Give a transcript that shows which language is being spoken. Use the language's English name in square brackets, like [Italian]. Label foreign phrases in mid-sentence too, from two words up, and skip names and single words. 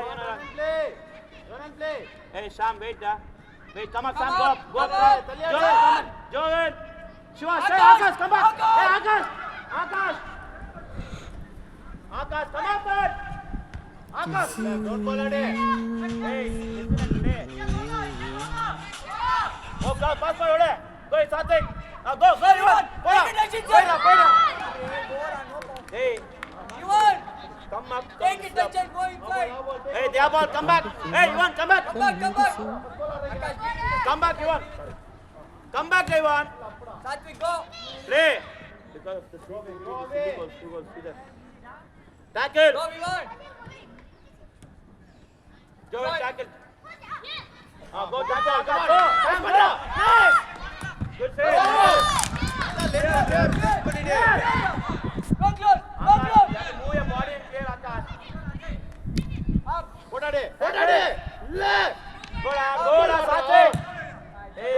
[English] Run and play. Run and play. Hey, Sam, wait, wait, come on, Sam, Come go on, up, come Joel, on. come on, Joel, Shiva, stay, Akash, Akash, come back, Akash. hey, Akash, come on, man, Akash, Don't fall at it. hey, listen and play, go, pass by, ode, go, Sathik, go, hey, Yuvan, come up, take it, touch it, go inside. hey, their ball, come back, hey, Yuvan, come back, Come back. Akash, Yuvan, come back, Yuvan. Satvik, go. Play. Because of the two goals, see that. Tackle. Go, Yuvan. Joel, Right. tackle. Go tackle. Go. Sam, Bandra. Nice. Good save. Go close. Move your body and play, Akash. Up. What are they? Left. Go, Sathik. Hey.